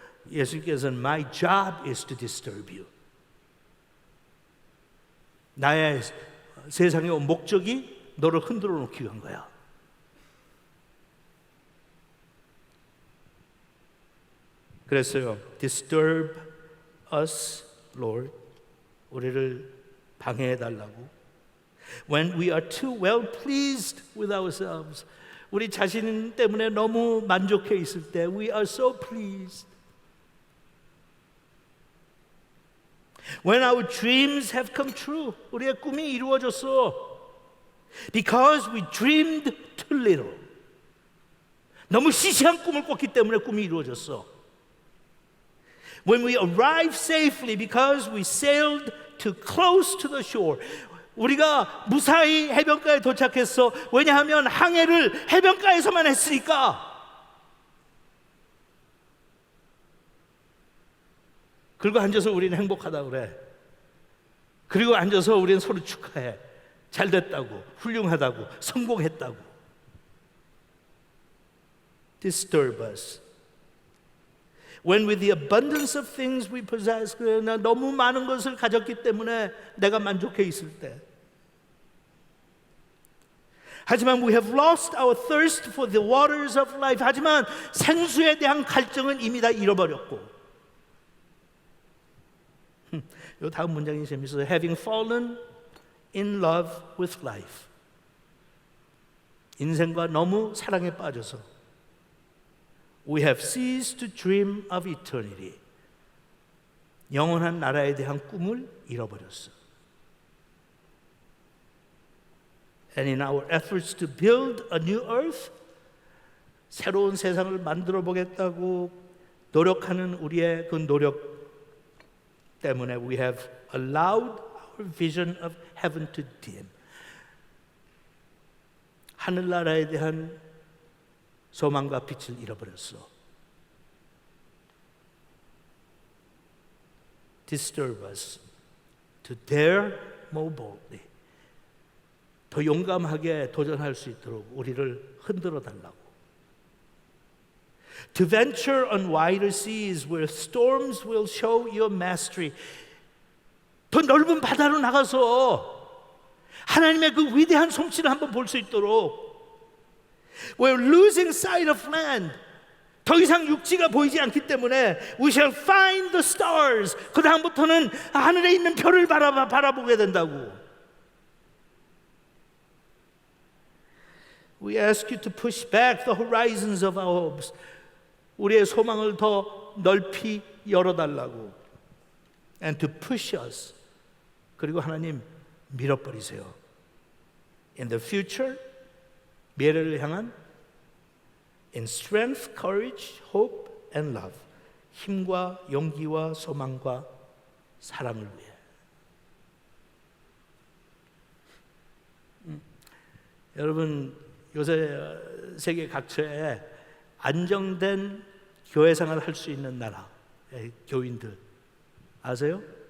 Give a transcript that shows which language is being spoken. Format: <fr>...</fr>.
<ko>예수님께서는</ko> <en>My job is to disturb you.</en> <ko>나의 세상에 온 목적이 너를 흔들어 놓기 위한 거야. 그랬어요.</ko> <en>Disturb us, Lord.</en> <ko>우리를 방해해 달라고.</ko> <en>When we are too well pleased with ourselves.</en> <ko>우리 자신 때문에 너무 만족해 있을 때</ko> <en>We are so pleased. When our dreams have come true.</en> <ko>우리의 꿈이 이루어졌어.</ko> <en>Because we dreamed too little.</en> <ko>너무 시시한 꿈을 꿨기 때문에 꿈이 이루어졌어.</ko> <en>When we arrived safely because we sailed too close to the shore.</en> <ko>우리가 무사히 해변가에 도착했어. 왜냐하면 항해를 해변가에서만 했으니까. 그리고 앉아서 우리는 행복하다 그래. 그리고 앉아서 우리는 서로 축하해. 잘 됐다고, 훌륭하다고, 성공했다고.</ko> <en>Disturb us. When with the abundance of things we possess,</en> <ko>너무 많은 것을 가졌기 때문에 내가 만족해 있을 때. 하지만</ko> <en>we have lost our thirst for the waters of life.</en> <ko>하지만 생수에 대한 갈증은 이미 다 잃어버렸고. 이 다음 문장이 재밌어요.</ko> <en>Having fallen in love with life.</en> <ko>인생과 너무 사랑에 빠져서</ko> <en>We have ceased to dream of eternity.</en> <ko>영원한 나라에 대한 꿈을 잃어버렸어.</ko> <en>And in our efforts to build a new earth,</en> <ko>새로운 세상을 만들어 보겠다고 노력하는 우리의 그 노력 때문에</ko> <en>we have allowed our vision of heaven to dim.</en> <ko>하늘나라에 대한 소망과 빛을 잃어버렸어.</ko> <en>Disturb us to dare more boldly.</en> <ko>더 용감하게 도전할 수 있도록 우리를 흔들어 달라고.</ko> <en>To venture on wider seas where storms will show your mastery.</en> <ko>더 넓은 바다로 나가서 하나님의 그 위대한 솜씨를 한번 볼 수 있도록.</ko> <en>We're losing sight of land.</en> <ko>더 이상 육지가 보이지 않기 때문에</ko> <en>We shall find the stars.</en> <ko>그 다음부터는 하늘에 있는 별을 바라보게 된다고.</ko> <en>We ask you to push back the horizons of our hopes.</en> <ko>우리의 소망을 더 넓이 열어달라고.</ko> <en>And to push us.</en> <ko>그리고 하나님 밀어버리세요.</ko> <en>In the future,</en> <ko>미래를 향한</ko> <en>in strength, courage, hope and love.</en> <ko>힘과 용기와 소망과 사랑을 위해. 여러분 요새 세계 각처에 안정된 교회 생활을 할 수 있는 나라 교인들 아세요?</ko>